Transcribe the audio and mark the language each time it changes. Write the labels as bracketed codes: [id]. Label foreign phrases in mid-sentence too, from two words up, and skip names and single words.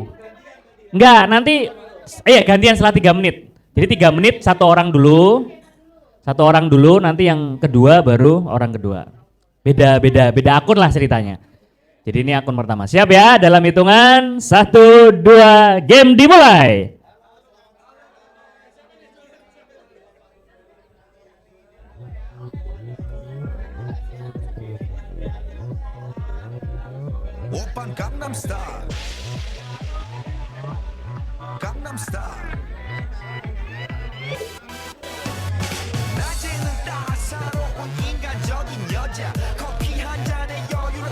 [id] Enggak, nanti gantian setelah 3 menit. Jadi 3 menit 1 orang dulu. 1 orang dulu, nanti yang kedua baru orang kedua. Beda akun lah ceritanya. Jadi ini akun pertama. Siap ya? Dalam hitungan 1, 2, game dimulai. [ko] 오빤 강남스타일 낮에는 따사로운 인간적인 여자 커피 한 잔에 여유를